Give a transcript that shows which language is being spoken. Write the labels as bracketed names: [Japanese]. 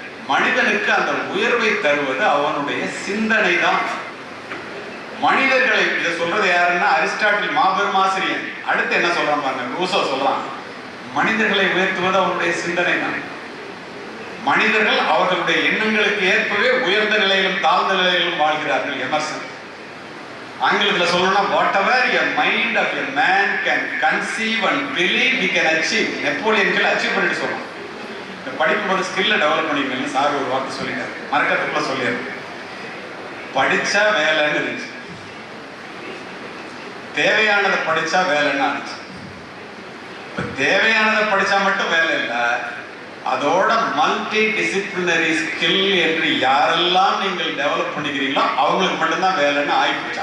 [Tamil] மனிதனுக்கு அந்த உயர்வை தருவது அவனுடைய சிந்தனை தான். மனிதர்களை, இதை சொல்றது யாருன்னா அரிஸ்டாட்டில், மாபெரும் ஆசிரியர். அடுத்து என்ன சொல்றான் பாருங்க, ரூசோ சொல்றான், மனிதர்களை உயர்த்துவது அவனுடைய சிந்தனை தான். மனிதர்கள் அவர்களுடைய எண்ணங்களுக்கு ஏற்பவே உயர்ந்த நிலையிலும் தாழ்ந்த நிலையிலும் வாழ்கிறார்கள். [English] Emerson [Tamil] ஆங்கிலத்தில் சொல்லணும்னா, [English] Whatever a mind of a man can conceive and believe he can achieve. [Tamil] Napoleon achieve பண்ணிட்டு சொல்றோம். படிக்கும்போது ஸ்கில்லை டெவலப் பண்ணிக்கணும்னு சார் ஒரு வார்த்தை சொல்லிட்டாரு, மறக்கிறதுக்குள்ள சொல்லிடுறேன். படிச்சா வேலைன்னு இருந்துச்சு, தேவையானதை படிச்சா வேலைன்னு ஆச்சு. இப்ப தேவையானதை படிச்சா மட்டும் வேலை இல்லை, அதோட மல்டி டிசிப்ளினரி ஸ்கில் என்று யாரெல்லாம் நீங்கள் டெவலப் பண்ணிக்கிறீங்களோ அவங்களுக்கு மட்டும்தான் வேலைன்னு ஆயிடுச்சு.